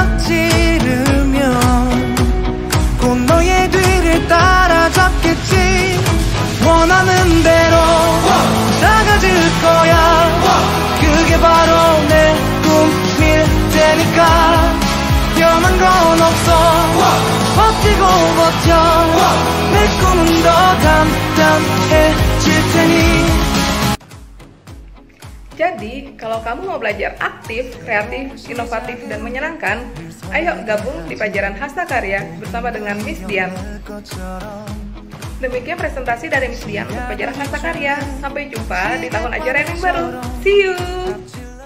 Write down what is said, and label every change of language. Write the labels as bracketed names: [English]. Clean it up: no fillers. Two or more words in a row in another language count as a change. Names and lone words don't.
[Korean] 앞지르면 곧 너의 뒤를 따라잡겠지 원하는 대로 나가질 거야 그게 바로 내 꿈일 테니까 변한 건 없어 버티고 버텨 내 꿈은 더 단단해질 테니 [Indonesian] Jadi, kalau kamu mau belajar aktif, kreatif, inovatif, dan menyenangkan, ayo gabung di pelajaran hasta karya bersama dengan Miss Dian. Demikian presentasi dari Miss Dian untuk pelajaran hasta karya. Sampai jumpa di tahun ajaran yang baru. [English] See you!